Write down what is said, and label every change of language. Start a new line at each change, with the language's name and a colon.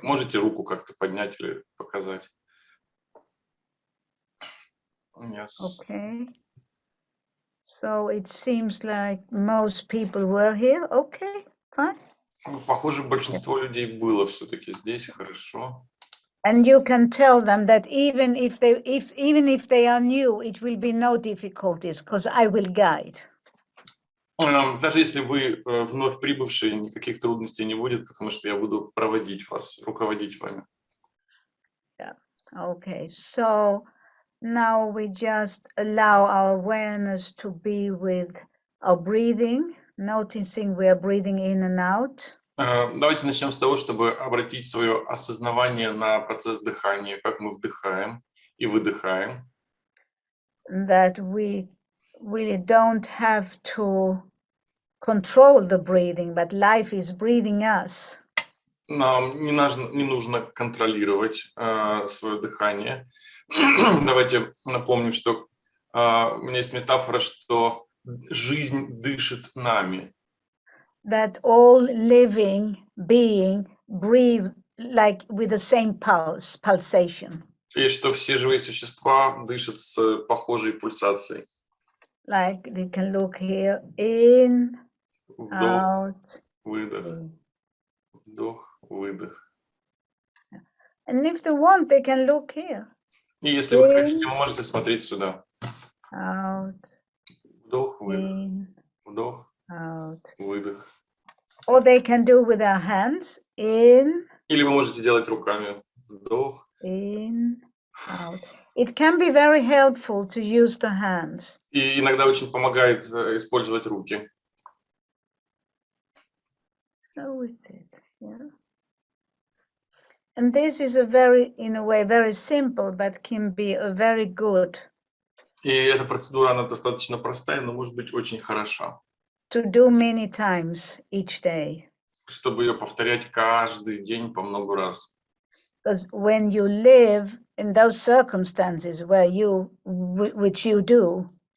Russian: Можете руку как-то поднять или показать?
English: Yes. Okay. So it seems like most people were here. Okay, fine.
Russian: Похоже, большинство людей было все-таки здесь, хорошо.
English: And you can tell them that even if they are new, it will be no difficulties because I will guide.
Russian: Даже если вы вновь прибывшие, никаких трудностей не будет, потому что я буду проводить вас, руководить вами.
English: Yeah. Okay. So now we just allow our awareness to be with our breathing, noticing we are breathing in and out.
Russian: Давайте начнем с того, чтобы обратить свое осознавание на процесс дыхания, как мы вдыхаем и выдыхаем.
English: That we really don't have to control the breathing, but life is breathing us.
Russian: Нам не нужно контролировать свое дыхание. Давайте напомним, что у меня есть метафора, что жизнь дышит нами.
English: That all living being breathe like with the same pulsation.
Russian: И что все живые существа дышат с похожей пульсацией.
English: Like they can look here, in,
Russian: Вдох,
English: out,
Russian: выдох,
English: in.
Russian: вдох, выдох.
English: And if they want, they can look here.
Russian: И если вы хотите, вы можете смотреть сюда.
English: Out,
Russian: Вдох, выдох,
English: in,
Russian: вдох,
English: out.
Russian: выдох.
English: Or they can do with their hands, in.
Russian: Или вы можете делать руками. Вдох.
English: In, out. It can be very helpful to use the hands.
Russian: И иногда очень помогает использовать руки.
English: So is it, yeah. And this is a very, in a way, very simple, but can be a very good
Russian: И эта процедура, она достаточно простая, но может быть очень хороша.
English: to do many times each day.
Russian: Чтобы ее повторять каждый день по много раз.
English: Because when you live in those circumstances where which you do,